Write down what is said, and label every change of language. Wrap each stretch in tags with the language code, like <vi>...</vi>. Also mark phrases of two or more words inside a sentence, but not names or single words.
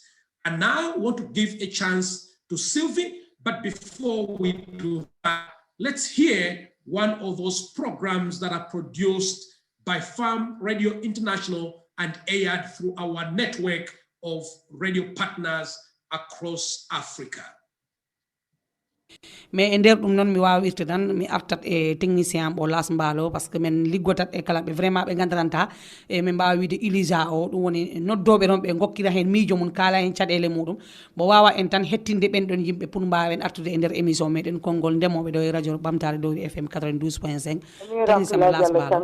<en>And now I want to give a chance to Sylvie, but before we do that, let's hear one of those programs that are produced by Farm Radio International and aired through our network of radio partners across Africa.</en> <ff>mais e nder ɗum noon mi wawi irde tan mi artat e technicien am o las mbalo</ff> <fr>par ce que</fr> <ff>men liggotat e kala ɓe vraiment ɓe gandananta e min mbawa wiide ilisa o ɗum woni noddoɓe ɗon ɓe gokkira hen miijo mum kala hen caɗele muɗum mo wawa en tan hettinde ɓen ɗon yimɓe pour mbawen artude e nder émission meɗen konngol ndemoɓe ɗo e radio ɓamtare dowri fm 92.5 technicien mo las mbalo</ff>